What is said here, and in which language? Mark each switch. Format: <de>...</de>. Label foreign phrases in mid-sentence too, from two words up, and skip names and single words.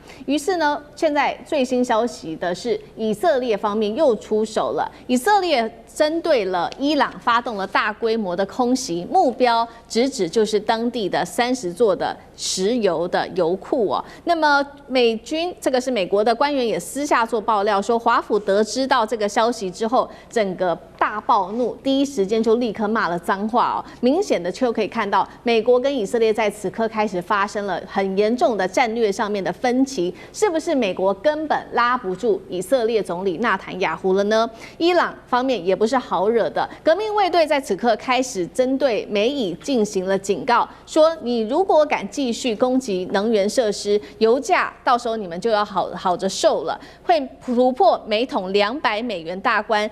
<zh>於是呢，現在最新消息的是以色列方面又出手了，以色列針對了伊朗發動了大規模的空襲，目標直指就是當地的30座的石油的油庫哦。那麼美軍這個是美國的官員也私下做爆料說，華府得知到這個消息之後，整個大暴怒，第一時間就立刻罵了髒話哦。明顯的就可以看到，美國跟以色列在此刻開始發生了很嚴重的戰略上面的分歧，是不是美國根本拉不住以色列總理納坦雅胡了呢？伊朗方面也不是好惹的，革命衛隊在此刻開始針對美以進行了警告，說你如果敢繼續攻擊能源設施，油價到時候你們就要好着受了，會突破每桶$200大關。</zh>